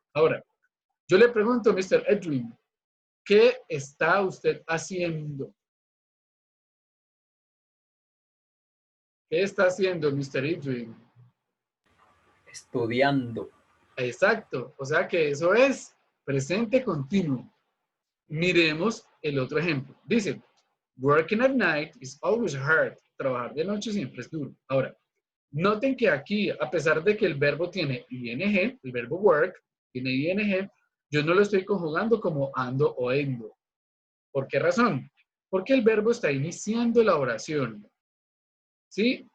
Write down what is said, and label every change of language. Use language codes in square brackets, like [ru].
[es] Ahora, yo le pregunto a Mr. Edwin, ¿qué está usted haciendo? ¿Qué está haciendo Mr. Edwin? Estudiando. Exacto, o sea que eso es presente continuo. Miremos el otro ejemplo. Dice, [en] working at night is always hard. [es] Trabajar de noche siempre es duro. Ahora, noten que aquí, a pesar de que el verbo tiene ing, el verbo work tiene ing, yo no lo estoy conjugando como ando o endo. ¿Por qué razón? Porque el verbo está iniciando la oración. ¿Sí?